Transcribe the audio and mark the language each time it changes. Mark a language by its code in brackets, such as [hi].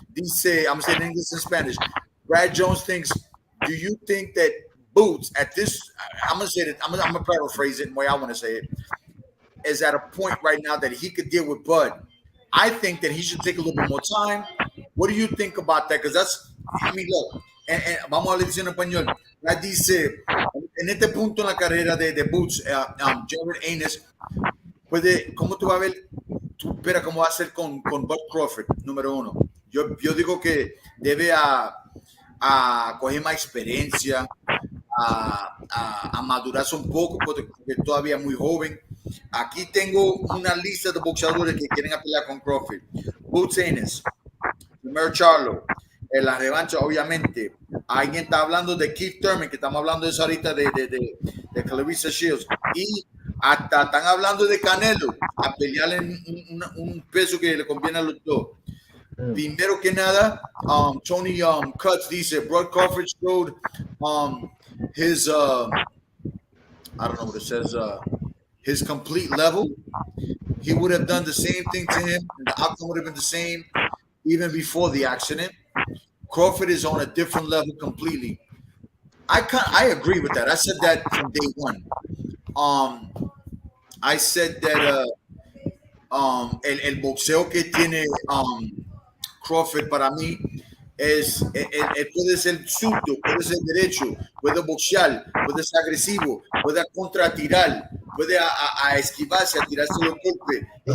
[en] Dice, I'm saying English and Spanish. Brad Jones thinks, do you think that Boots at this, I'm going to say that, I'm going to paraphrase it the way I want to say it, is at a point right now that he could deal with Bud. I think that he should take a little bit more time. What do you think about that? Because that's, look, [es] vamos a le decir en español. Brad dice, en este punto en la carrera de Boots, Jared Aines, ¿cómo tú vas a ver? tú esperas cómo va a ser con Bud Crawford, número uno. Yo digo que debe a coger más experiencia, a madurarse un poco, porque todavía es muy joven. Aquí tengo una lista de boxeadores que quieren pelear con Crawford. Boots Ennis, primer Charlo, en la revancha, obviamente. Alguien está hablando de Keith Thurman, que estamos hablando de eso ahorita de Clarissa Shields. Y hasta están hablando de Canelo, a pelear en un peso que le conviene a los dos. Primero que nada, [en] Tony Cuts dice, Bud Crawford showed his, I don't know what it says, his complete level. He would have done the same thing to him, and the outcome would have been the same even before the accident. Crawford is on a different level completely. I agree with that. I said that from day one. I said that [es] el boxeo que tiene Crawford para mí es, él puede ser zurdo, puede ser derecho, puede boxear, puede ser agresivo, puede contratirar, puede a esquivarse, a tirarse los golpes.